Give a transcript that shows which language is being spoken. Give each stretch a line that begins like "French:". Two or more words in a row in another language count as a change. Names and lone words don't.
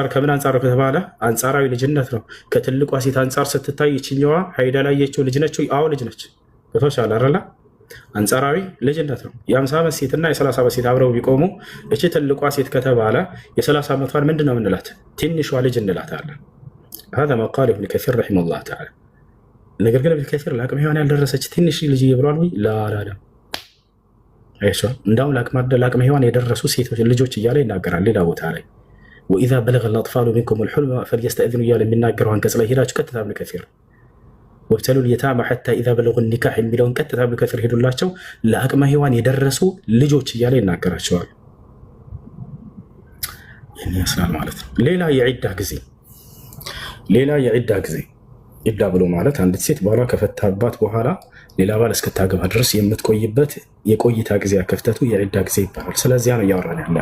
Amharic: ከምን አንጻር ከተባለ አንጻራዊ ልጅነት ነው። ከትልቋ ሴት አንጻር ስትታይ ይችኛዋ ሀይድ ያላየችው ልጅ ነች። አዎ ልጅ ነች። በተሻለ አረላ አንጻራዊ ልጅነት ነው። የ50 ዓመት ሴትና የ30 ዓመት ሴት አብረው ቢቆሙ እቺ ትልቋ ሴት ከተባለ የ30 ዓመቷን ምንድን ነው የምንላት? ትንሿ ልጅ እንላታለን።
Arabic: هذا ما قال ابن كثير رحمه الله تعالى።
Amharic: ነገር ግን ኢብኑ ከሲር ለአቅመ ሔዋን ያልደረሰች ትንሽ ልጅ ይብሏል ወይ? ላ አይሻ እንዳውም ለአቅመ ሔዋን የደረሱ ሴቶች ልጆች እያለ ይናገራል ሌላ ቦታ ላይ
Arabic: وإذا بلغ الأطفال منكم الحلم فليستأذنوا
Amharic: እያለ የሚናገረው አንቀጽ ላይ ሄዳችሁ ቀጥታ ኢብኑ ከሲር
Arabic: وابتلوا اليتامى حتى إذا بلغوا النكاح
Amharic: የሚለውን ቀጥታ ኢብኑ ከሲር ሄዱላቸው ለአቅመ ሔዋን የደረሱ ልጆች እያለ ይናገራቸዋል። ይህን ይመስላል ማለት ነው። ሌላ የዒዳ ጊዜ ዒዳ ብሎ ማለት አንዲት ሴት ባሏ ከፈታባት በኋላ ሌላ ባል እስክታገባ ድረስ የምትቆይበት የቆይታ ጊዜ ክፍተቱ የዒዳ ጊዜ ይባላል። ስለዚያ ነው እያወራን